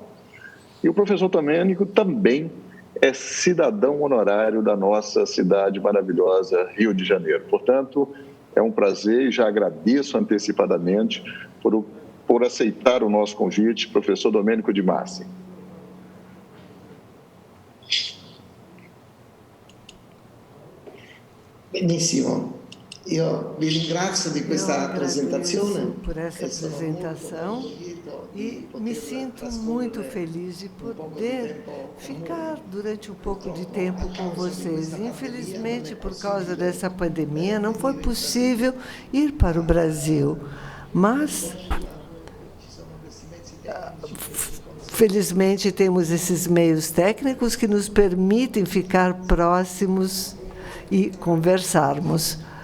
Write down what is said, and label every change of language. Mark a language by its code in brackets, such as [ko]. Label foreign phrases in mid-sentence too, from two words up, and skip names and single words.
[pt] E o professor Domenico também é cidadão honorário da nossa cidade maravilhosa, Rio de Janeiro. Portanto, é um prazer e já agradeço antecipadamente por aceitar o nosso convite, professor Domenico Di Masi. [it] Benissimo. Io vi ringrazio di questa presentazione. [pt] Por essa apresentação e me sinto muito feliz de poder ficar durante um pouco de tempo com vocês. Infelizmente, por causa dessa pandemia, não foi possível ir para o Brasil, mas felizmente temos esses meios técnicos que nos permitem ficar próximos e conversarmos.